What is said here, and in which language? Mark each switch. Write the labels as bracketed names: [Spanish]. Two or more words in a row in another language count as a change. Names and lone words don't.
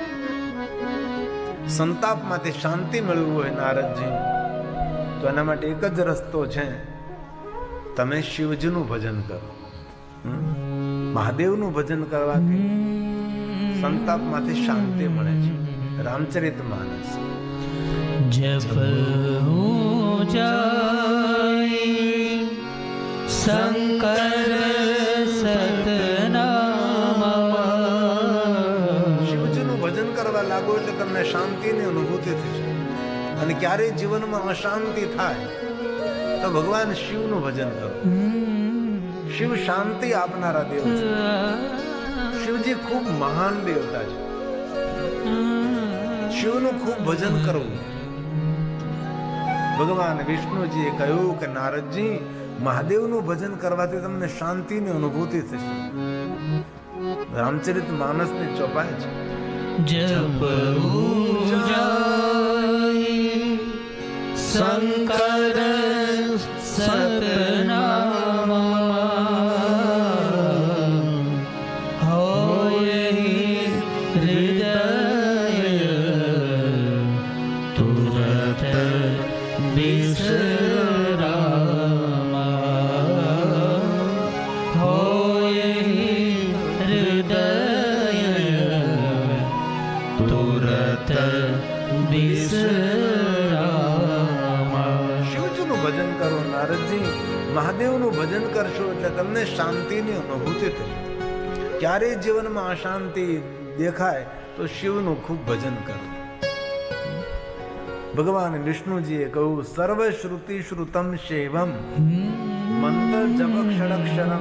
[Gujarati] સંતાપમાંથી શાંતિ મેળવવું હોય નારદજી, તો એના માટે એક જ રસ્તો છે, તમે શિવજીનું ભજન કરો. મહાદેવનું ભજન કરવાથી સંતાપમાંથી શાંતિ મળે છે. રામચરિત માનસ. [Awadhi] जब हो जाए शंकर सतनामा, [Gujarati] શિવજીનું ભજન કરવા લાગો એટલે તમને શાંતિની અનુભૂતિ થશે. અને ક્યારેય જીવનમાં અશાંતિ થાય તો ભગવાન શિવનું ભજન કરો. શિવ શાંતિ આપનારા દેવ છે. શિવજી ખૂબ મહાન દેવતા છે. શિવનું ખૂબ ભજન કરવું. ભગવાન વિષ્ણુજીએ કહ્યું કે નારદજી, મહાદેવનું ભજન કરવાથી તમને શાંતિની અનુભૂતિ થશે. રામચરિત માનસની ચોપાઈ છે. [Awadhi] जब हो जाए शंकर सतनामा, होए हृदय तुरत विश्रामा, होए हृदय तुरत विश्रामा. [Gujarati] શિવજીનું ભજન કરો નારદજી. મહાદેવનું ભજન કરશો એટલે તમને શાંતિની અનુભૂતિ થશે. ક્યારેય જીવનમાં અશાંતિ દેખાય તો શિવનું ખૂબ ભજન કરો. ભગવાન વિષ્ણુજીએ કહ્યું, [Sanskrit] सर्व श्रुति श्रुतम शैवम मंत्र जपक्षरक्षरम.